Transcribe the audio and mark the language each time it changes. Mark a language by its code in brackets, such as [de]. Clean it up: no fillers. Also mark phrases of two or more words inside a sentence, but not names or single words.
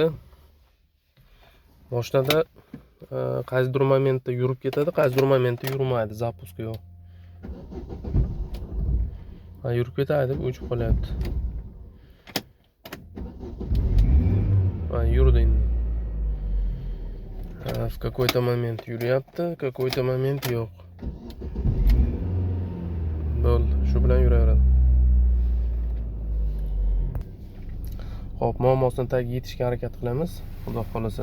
[uz] Mashinada qaysidir momentda yurib ketadi, qaysidir momentda yurmaydi, zapuski yo'q. Yurib ketadi, o'chib qolyapti. Yurdi endi. [ru] В какой-то момент yuryapti, какой-то момент yo'q. [uz] Bo'ldi, shu bilan yuraveradi. Xo'p, muammosini tagiga yetishga harakat qilamiz. Xudo xolasa.